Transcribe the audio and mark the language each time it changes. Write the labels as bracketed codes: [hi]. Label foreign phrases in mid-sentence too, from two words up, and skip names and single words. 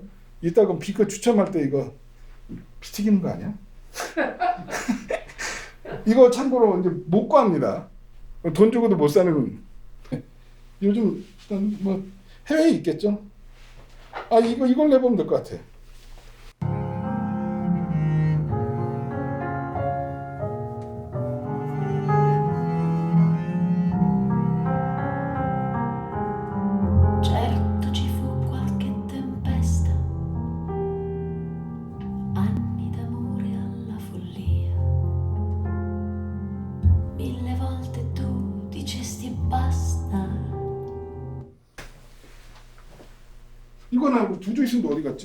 [ko] 이따 그 비커 추첨할 때 이거 피 튀기는 거 아니야? 이거 참고로 이제 못 구합니다. 돈 주고도 못 사는. 요즘 뭐 해외에 있겠죠? 아 이걸 내보면 될 것 같아. [it] Certo ci fu qualche tempesta, anni d'amore alla follia. Mille volte tu dicesti basta. [ko] 이거는 두조 있으면 어디 갔지?